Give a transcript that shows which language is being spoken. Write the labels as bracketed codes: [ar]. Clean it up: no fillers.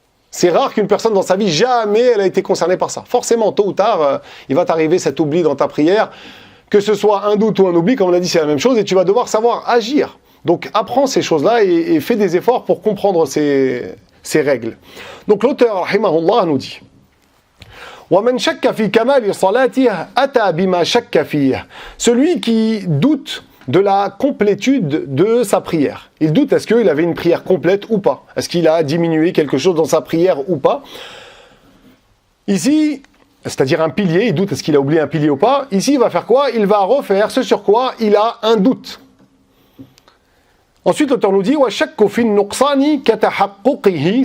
[fr] C'est rare qu'une personne dans sa vie, jamais elle a été concernée par ça. Forcément, tôt ou tard, il va t'arriver cet oubli dans ta prière. Que ce soit un doute ou un oubli, comme on l'a dit, c'est la même chose, et tu vas devoir savoir agir. Donc apprends ces choses-là et fais des efforts pour comprendre ces règles. Donc l'auteur, rahimahullah, nous dit [ar] وَمَنْ شَكَّ فِي كَمَالِ صَلَاتِهِ أَتَى بِمَا شَكَّ فِيهِ. [fr] Celui qui doute de la complétude de sa prière. Il doute, est-ce qu'il avait une prière complète ou pas? Est-ce qu'il a diminué quelque chose dans sa prière ou pas? Ici, c'est-à-dire un pilier, il doute, est-ce qu'il a oublié un pilier ou pas? Ici, il va faire quoi? Il va refaire ce sur quoi il a un doute. Ensuite, l'auteur nous dit [ar] وَشَكُّ فِي النُّقْصَانِ كَتَحَقُّقِهِ.